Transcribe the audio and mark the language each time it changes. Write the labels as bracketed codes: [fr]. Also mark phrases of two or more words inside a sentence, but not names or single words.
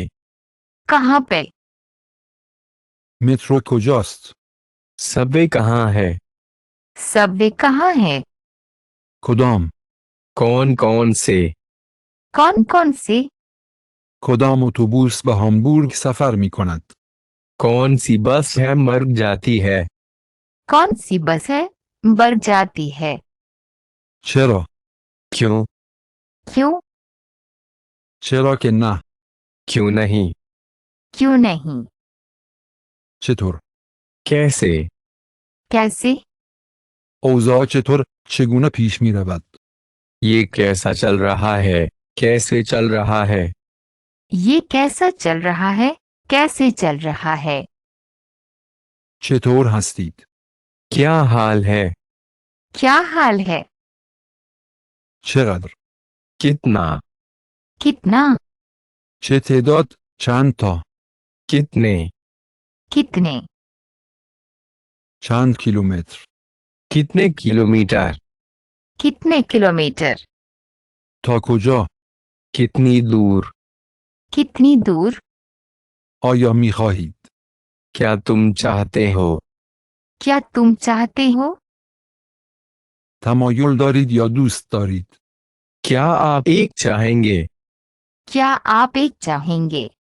[hi] कहाँ पे? [fa] مترو کجاست [hi] सबवे कहाँ है? सबवे कहाँ है? [fa] کدام [hi] कौन कौन से? कौन कौन से? [fa] کدام اتوبوس به هامبورگ سفر می کند [hi] कौन सी बस है मर जाती है? कौन सी बस है बढ़ जाती है? [fa] چرا [hi] क्यों? क्यों? [fa] چرا که نه [hi] क्यों नहीं? क्यों नहीं? [fa] چطور [hi] कैसे? कैसे? [fa] اوضاع چطور چگونه پیش می رود [hi] ये कैसा चल रहा है? कैसे चल रहा है? ये कैसा चल रहा है? कैसे चल रहा है? [fa] چطور هستید [hi] क्या हाल है? क्या हाल है? [fa] چقدر [hi] कितना? कितना? [fa] چه تعداد چند تا [hi] कितने? कितने? [fa] چند کیلومتر [hi] कितने किलोमीटर? कितने किलोमीटर? [fa] تا کجا [hi] कितनी दूर? कितनी दूर? [fa] آیا می خواهید؟ [hi] क्या तुम चाहते हो? क्या तुम चाहते हो? [fa] تمایل دارید یا دوست دارید؟ [hi] क्या आप एक चाहेंगे? क्या आप एक चाहेंगे?